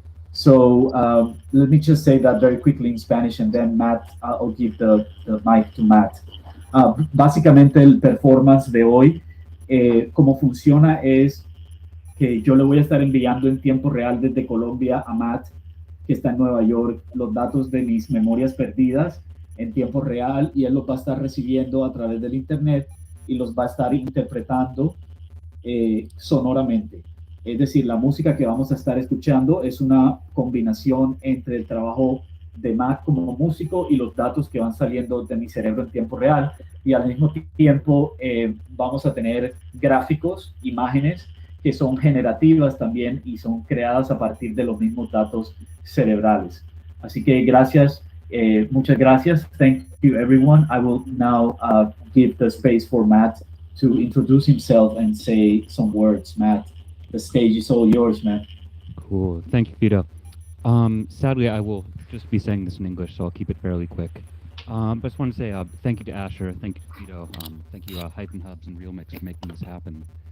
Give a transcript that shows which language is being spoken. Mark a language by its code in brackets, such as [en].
[en] So let me just say that very quickly in Spanish, and then Matt, I'll give the mic to Matt. [es] Básicamente el performance de hoy, cómo funciona es que yo le voy a estar enviando en tiempo real desde Colombia a Matt, que está en Nueva York, los datos de mis memorias perdidas en tiempo real, y él los va a estar recibiendo a través del internet y los va a estar interpretando sonoramente. Es decir, la música que vamos a estar escuchando es una combinación entre el trabajo de Matt como músico y los datos que van saliendo de mi cerebro en tiempo real. Y al mismo tiempo vamos a tener gráficos, imágenes que son generativas también y son creadas a partir de los mismos datos cerebrales. Así que gracias, muchas gracias. [en] Thank you, everyone. I will now give the space for Matt to introduce himself and say some words. Matt, the stage is all yours, Matt. Cool. Thank you, Fito. Sadly, I will just be saying this in English, so I'll keep it fairly quick. But I just want to say thank you to Asher, thank you to Fito, thank you Hype and Hubs and Real Mix for making this happen.